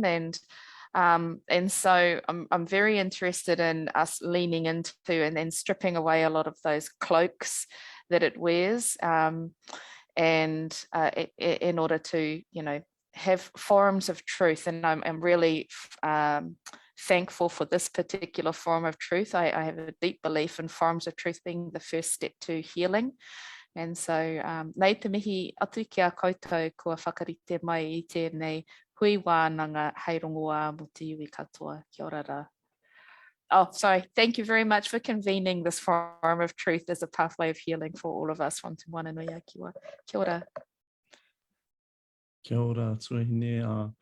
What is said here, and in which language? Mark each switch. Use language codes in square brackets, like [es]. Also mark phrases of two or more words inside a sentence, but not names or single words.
[en] And so I'm very interested in us leaning into and then stripping away a lot of those cloaks that it wears, in order to have forms of truth. And I'm really thankful for this particular form of truth. I have a deep belief in forms of truth being the first step to healing. And so, [mi] nei te mihi atu ki a koutou kua whakarite mai I tēnei hui wānanga hei rongoa mo te iwi katoa. Kia ora rā. [en] Oh, sorry. Thank you very much for convening this form of truth as a pathway of healing for all of us from Te Moana Nui a Kiwa. [mi] Kia ora. Kia ora, tuahine.